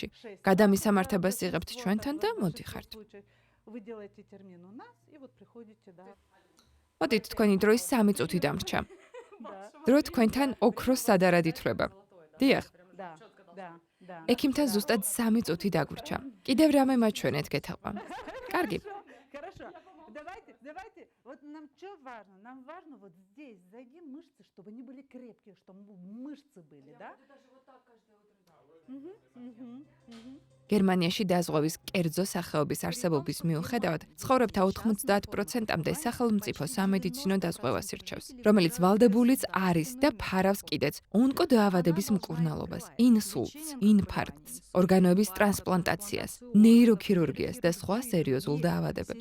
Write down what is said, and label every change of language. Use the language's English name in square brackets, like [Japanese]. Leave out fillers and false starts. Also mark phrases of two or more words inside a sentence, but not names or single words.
[Georgian] გადამისამართებას იღებთ ჩვენთან და მოდიხართ. მოდით, თქვენი დროის 3 წუთი დამრჩა. დრო თქვენთან ოქროს სადარად ითვლება. დიახ. ექიმთან ზუსტად 3 წუთი დაგვრჩა. კიდევ რამე მაჩვენეთ გეთაყვა. კარგი. [Russian] Давайте, вот нам что важно? Нам важно вот здесь зайди мышцы, чтобы они были крепкие, чтобы мышцы были, да? Даже вот так каждое утро. [Georgian] გერმანიაში დაზღვევის კერძო სახეობის არსებობის მიუხედავად, ცხოვრებთა 90%-მდე სახელმწიფო სამედიცინო დაზღვევას ირჩევს, რომელიც ვალდებულიც არის და ფარავს კიდეც ონკოდაავადების მკურნალობას, ინსულტს, ინფარქტს, ორგანოების ტრანსპლანტაციას, ნეიროქირურგიას და სხვა სერიოზულ დაავადებებს.